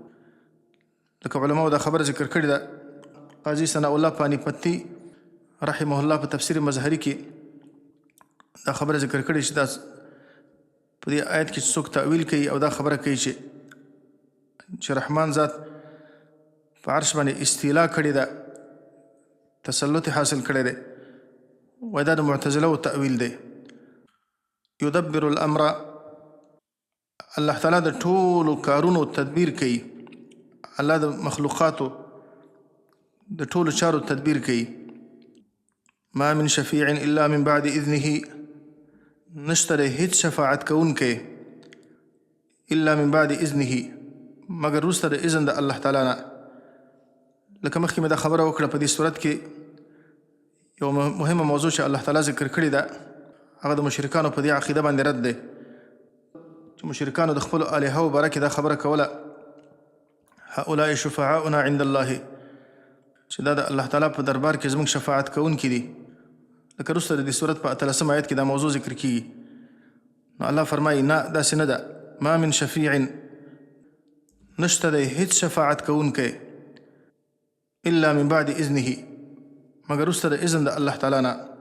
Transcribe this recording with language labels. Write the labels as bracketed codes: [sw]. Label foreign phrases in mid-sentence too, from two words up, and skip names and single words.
[ps] لکه علماء دا خبره ذکر کړې ده. قاضي ثناء الله پانیپتي [ar] رحمه الله [ps] په تفسیر مظهري کې دا خبره ذکر کړې چې دا په دې آیت کې څوک تأویل کوي او دا خبره کوي چې رحمان ذات په عرش باندې استیلا کړې ده، تسلط حاصل کړی دی، وایي دا د معتزله تأویل دی. [ar] یدبر الامر، [ps] الله تعالی د ټولو کارونو تدبیر کوي، الله د مخلوقاتو د ټولو چارو تدبیر کوي. [ar] ما من شفیع الا من بعد اذنه، [ps] نشته دی هیڅ شفاعت کوونکی [ar] الا من بعد اذنه، [ps] مگر وروسته د اذن د الله تعالی نه. لکه مخکې مې دا خبره وکړه په دې صورت کې یو مهمه موضوع چې الله تعالی ذکر کړې ده، هغه د مشرکانو په دې عقیده باندې رد دی چې مشرکانو د خپلو الهو باره کې دا خبره کوله [ar] هؤلاء شفعاؤنا عند الله، [ps] چې دا د الله تعالی په دربار کې زموږ شفاعت کوونکي دي. لکه وروسته د دې صورت په 13 آیت کې دا موضوع ذکر کیږي. نو الله فرمایي نه، داسې نه ده. [ar] ما من شفیع، [ps] نشته دی هیڅ شفاعت کوونکی [ar] الا من بعد اذنه، [ps] مگر وروسته د اذن د الله تعالی نه.